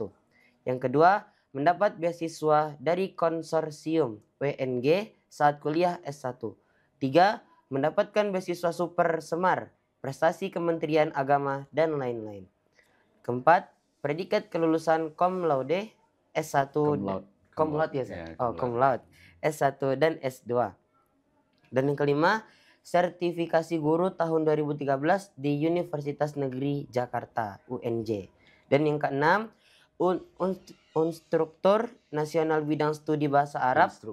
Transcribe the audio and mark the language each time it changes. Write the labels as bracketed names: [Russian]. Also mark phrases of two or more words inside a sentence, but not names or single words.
[Indonesian] Yang kedua, mendapat beasiswa dari konsorsium WNG saat kuliah S1. 3, mendapatkan beasiswa Super Semar, prestasi Kementerian Agama dan lain-lain. Keempat, predikat kelulusan [Latin] cum laude [Indonesian] S1 [Latin] cum laude [Indonesian] ya. [Latin] Cum laude [Indonesian] S1 dan S2. Dan yang kelima, sertifikasi guru tahun 2013 di Universitas Negeri Jakarta UNJ. Dan yang keenam, Instruktur Nasional Bidang Studi Bahasa Arab.